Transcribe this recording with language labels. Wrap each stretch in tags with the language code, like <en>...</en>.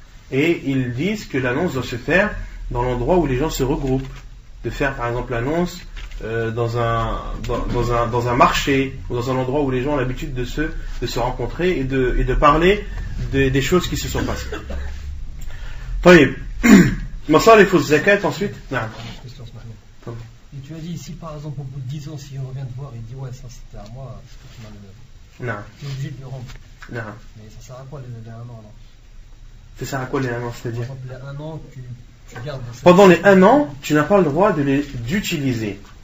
<fr>Et ils disent que l'annonce doit se faire dans l'endroit où les gens se regroupent. De faire par exemple l'annonce dans un marché, ou dans un endroit où les gens ont l'habitude de se rencontrer et de parler des choses qui se sont passées.</fr> <ar>طيب مصارف الزكاة ensuite. نعم.</ar> <fr>Et tu as dit ici par exemple au bout de 10 ans, si on revient te voir, il dit ouais, ça c'était à moi, c'est que tu m'as le. Non. Tu es obligé de le rendre. Non. Mais ça sert à quoi les 1 an là? Ça sert à quoi les 1 an, c'est-à-dire? Par exemple, les 1 an, tu gardes. Pendant les 1 an, tu n'as pas le droit d'utiliser.</fr>